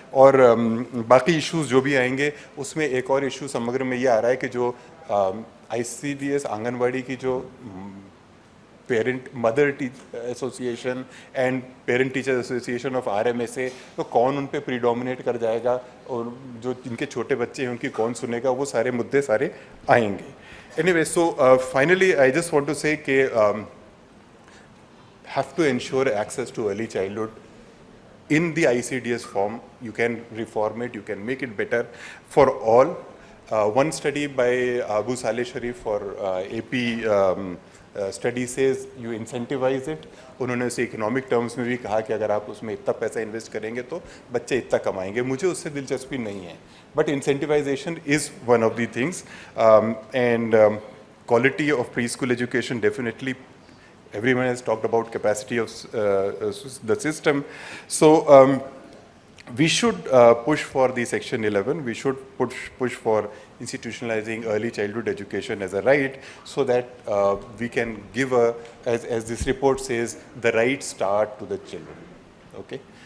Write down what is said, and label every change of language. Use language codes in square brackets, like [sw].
[hi] और बाकी इश्यूज जो भी आएंगे उसमें एक और इशू समग्र में ये आ रहा है कि जो ICDS आंगनवाड़ी की जो parent mother association and parent teacher association of RMSA, तो कौन उन पे प्रीडोमिनेट कर जाएगा और जो जिनके छोटे बच्चे हैं उनकी कौन सुनेगा, वो सारे मुद्दे सारे आएंगे। [en] Anyway, so finally I just want to say कि have to ensure access to early childhood in the ICDS form. You can reform it, you can make it better for all. One study by Abu Saleh Sharif for AP study says you incentivize it. [hi] उन्होंने उसे economic terms में भी कहा कि अगर आप उसमें इतना पैसा इन्वेस्ट करेंगे तो बच्चे इतना कमाएंगे। मुझे उससे दिलचस्पी नहीं है, [en] But incentivization is one of the things. And quality of preschool education definitely, everyone has talked about capacity of the system. So we should push for the Section 11. We should push for institutionalizing early childhood education as a right, so that we can give as this report says, the right start to the children. Okay.